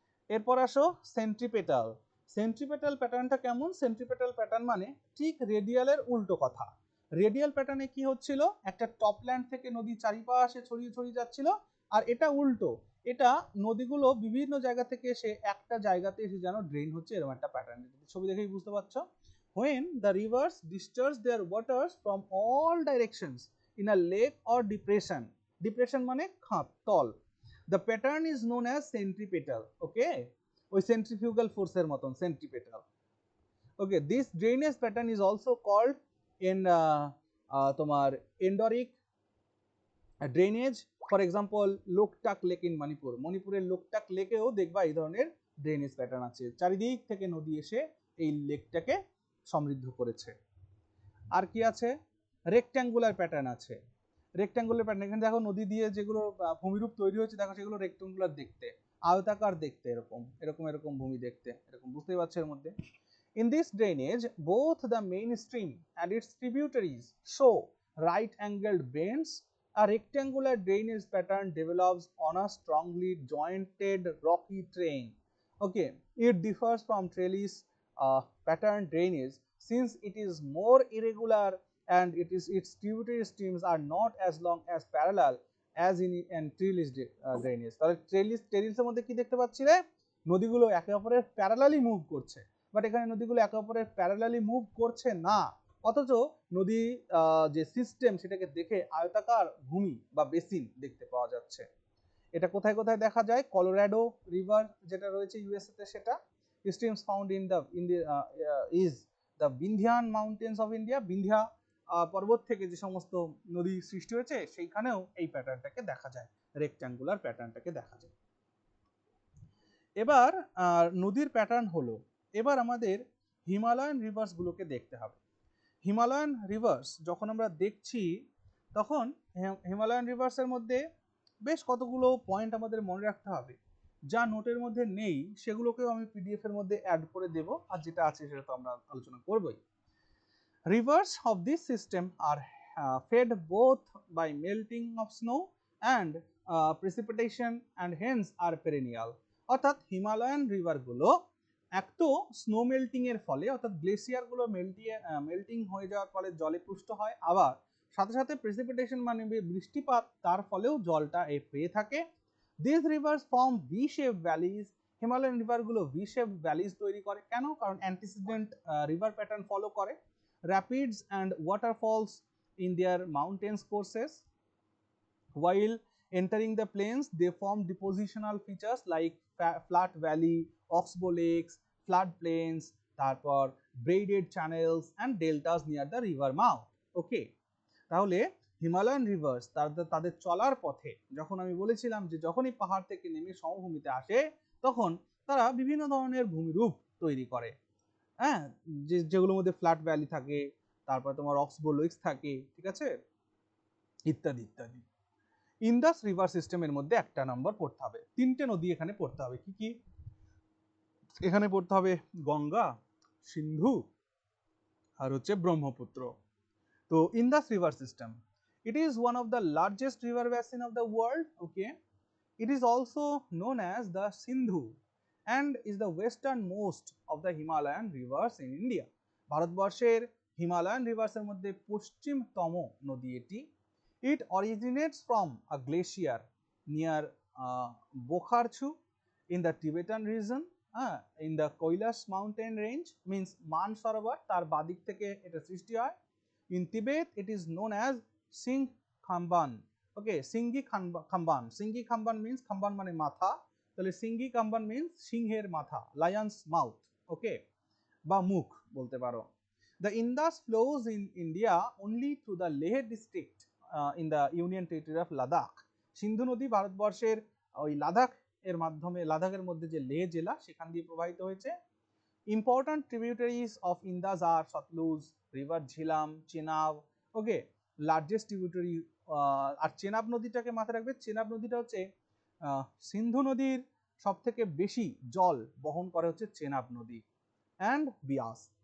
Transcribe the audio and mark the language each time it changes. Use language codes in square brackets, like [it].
[bn] এরপর আসো centripetal. Centripetal প্যাটার্নটা কেমন? সেন্ট্রিপেটাল প্যাটার্ন মানে ঠিক রেডিয়ালের উল্টো কথা। রেডিয়াল প্যাটার্নে কি হচ্ছিল, একটা টপল্যান্ড থেকে নদী চারিপাশে ছড়িয়ে ছড়িয়ে যাচ্ছিল, আর এটা উল্টো, এটা নদীগুলো বিভিন্ন জায়গা থেকে এসে একটা জায়গাতে এসে যেন ড্রেন হচ্ছে, এরকম একটা প্যাটার্ন। ছবি দেখেই বুঝতে পারছো। [en] When the rivers discharge their waters from all directions in a lake or depression, depression [bn] মানে খাত, তল, [en] the pattern is known as centripetal. [bn] Okay, ওই centrifugal force এর মতন centripetal. [en] Okay, this drainage pattern is also called in তোমার endorheic drainage. For example, Loktak Lake in Manipur, [bn] মণিপুরের লোকটাক লেকেও দেখবা এই ধরনের ড্রেনেজ প্যাটার্ন আছে, চারিদিক থেকে নদী এসে এই লেকটাকে সমৃদ্ধ করেছে। আর কি আছে? রেক্ট্যাঙ্গুলার প্যাটার্ন আছে। রেক্ট্যাঙ্গুলার প্যাটার্ন, এখানে দেখো নদী দিয়ে যেগুলো ভূমিরূপ তৈরি হয়েছে, দেখো সেগুলো রেক্ট্যাঙ্গুলার দেখতে, আয়তাকার দেখতে, এরকম এরকম এরকম ভূমি দেখতে, এরকম বুঝতেই পারছো এর মধ্যে। [en] In this drainage, both the main stream and its tributaries show right-angled bends. A rectangular drainage pattern develops on a strongly jointed rocky terrain. Okay, it differs from trellis pattern drainage since it is more irregular and its tributary streams are not as long as parallel as in trellis drainage. [bn] তাহলে ট্রেলিসের মধ্যে কি দেখতে পাচ্ছি রে, নদীগুলো একে অপরের parallelly move করছে, বাট এখানে নদীগুলো একে অপরের প্যারালালি মুভ করছে না, অথচ নদী যে সিস্টেম সেটাকে দেখে আয়তাকার ভূমি বা বেসিন দেখতে পাওয়া যাচ্ছে। এটা কোথায় কোথায় দেখা যায়? কলোরাডো রিভার যেটা রয়েছে ইউএসএ তে, সেটা [en] streams found in the is the Vindhyan mountains of India. [bn] Vindhya পর্বত থেকে যে সমস্ত নদী সৃষ্টি হয়েছে সেইখানেও এই প্যাটার্নটাকে দেখা যায়, রেক্ট্যাঙ্গুলার প্যাটার্নটাকে দেখা যায়। এবার নদীর প্যাটার্ন হলো, এবার আমাদের হিমালয়ান রিভার্স গুলোকে দেখতে হবে। হিমালয়ান রিভার্স যখন আমরা দেখছি, তখন হিমালয়ান রিভার্সের মধ্যে বেশ কতগুলো পয়েন্ট আমাদের মনে রাখতে হবে, যা নোটের মধ্যে নেই সেগুলোকেও আমি পিডিএফ এর মধ্যে অ্যাড করে দেব, আর যেটা আছে সেটা তো আমরা আলোচনা করবই। [en] Rivers of this system are fed both by melting of snow and precipitation and hence are perennial. [bn] অর্থাৎ হিমালয়ান রিভারগুলো এক তো স্নো মেল্টিং এর ফলে, অর্থাৎ গ্লেসিয়ারগুলো মেল্টিং হয়ে যাওয়ার ফলে জলে পুষ্ট হয়, আবার সাথে সাথে প্রেসিপিটেশন মানে বৃষ্টিপাত, তার ফলেও জলটা পেয়ে থাকে। [en] This rivers form V shape valleys. [bn] Himalayan রিভারগুলো V shape valleys তৈরি করে, কেন? কারণ অ্যান্টিসিডেন্ট রিভার প্যাটার্ন ফলো করে। [en] Rapids and waterfalls in their mountains courses. While entering the plains, they form depositional features like flat valley, oxbow lakes, flood plains, তারপর braided channels and deltas near the river mouth. [bn] Okay, তাহলে Himalayan reverse তাদের চলার পথে, যখন আমি বলেছিলাম যে যখনই পাহাড় থেকে নেমে সমভূমিতে আসে, তখন তারা বিভিন্ন ধরনের ভূমিরূপ তৈরি করে, হ্যাঁ, যেগুলোর মধ্যে ফ্ল্যাট ভ্যালি থাকে, তারপর তোমার অক্সবো লেকস থাকে, ঠিক আছে, ইত্যাদি ইত্যাদি। ইন্দাস রিভার সিস্টেমের মধ্যে একটা নম্বর পড়তে হবে, তিনটে নদী এখানে পড়তে হবে। কি কি? এখানে পড়তে হবে গঙ্গা, সিন্ধু আর হচ্ছে ব্রহ্মপুত্র। [en] তো Indus river system, it is one of the largest river basin of the world. Okay, it is also known as the Sindhu and is the westernmost of the Himalayan rivers in India. [bn] ভারতবর্ষের Himalayan রিভার্সের মধ্যে পশ্চিমতম নদী এটি। [en] It originates from a glacier near Bokharchu in the Tibetan region, in the Kailash mountain range, means Mansarovar [bn] তার বাদিক থেকে এটা সৃষ্টি হয়। [en] In Tibet it is known as Singh Khamban. Okay, Singhi Khamban. Singhi Khamban means Khamban [bn] মানে মাথা, [en] তাহলে Singhi Khamban means [bn] সিংহের মাথা, [en] lion's mouth. [bn] Okay, বা মুখ বলতে পারো। [en] The Indus flows in India only through the Leh district in the Union Territory of Ladakh. [bn] সিন্ধু নদী ভারতবর্ষের ওই লাদাখ এর মাধ্যমে, লাদাখের মধ্যে যে লেহ জেলা সেখান দিয়ে প্রবাহিত হয়েছে। [en] Important tributaries of Indus are Satluj, River Jhelum, Chenab. [bn] Okay, largest tributary আর চেনাব নদীটাকে মাথায় রাখবে, চেনাব নদীটা হচ্ছে সিন্ধু নদীর সব থেকে বেশি জল বহন করে হচ্ছে চেনাব নদী, অ্যান্ড বিয়াস।